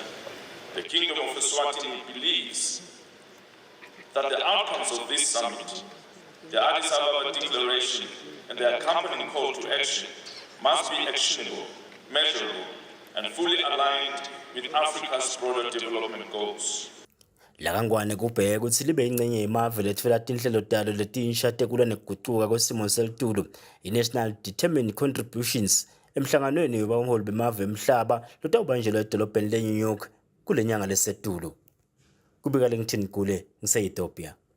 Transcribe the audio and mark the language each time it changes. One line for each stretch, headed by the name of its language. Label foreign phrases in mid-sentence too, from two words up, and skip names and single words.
English: The Kingdom of Eswatini believes that the outcomes of this summit, the Addis Ababa Declaration, and the accompanying call to action must be actionable, measurable, and fully aligned with Africa's broader development goals.
Swati: Lakangwane kubheka ukuthi libe ingcenye yemave letfela tinhlelo talo letinsha tekulwa nekuguquka kwesimo selitulu i-
English: National Determined Contributions
Swati: emhlanganweni wabaholi bemave emhlaba lotawubanjelwa edolobheni le-New York kule nyanga lesetulu. Kubika lengithini kule ngise-Ethiopia.